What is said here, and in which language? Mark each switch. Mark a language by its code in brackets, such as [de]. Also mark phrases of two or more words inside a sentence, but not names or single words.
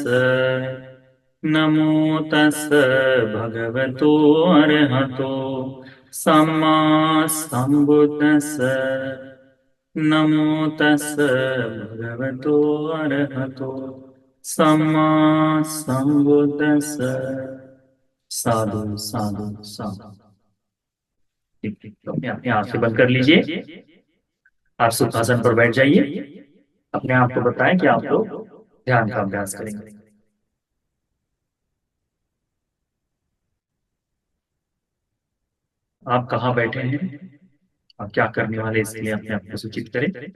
[pi] नमो तस् भगवतो अरहतो सम्मा सम्बुद्दस्स। नमो तस् भगवतो अरहतो सम्मा सम्बुद्दस्स। साधु साधु साधु। [hi] ठीक ठीक, तो अपने अपने आंखें बंद कर लीजिए। आप सुखासन पर बैठ जाइए। अपने आप को बताएं कि आप लोग ध्यान का अभ्यास करेंगे। आप कहाँ बैठे हैं और क्या करने वाले, इसके लिए अपने आप को सूचित करें।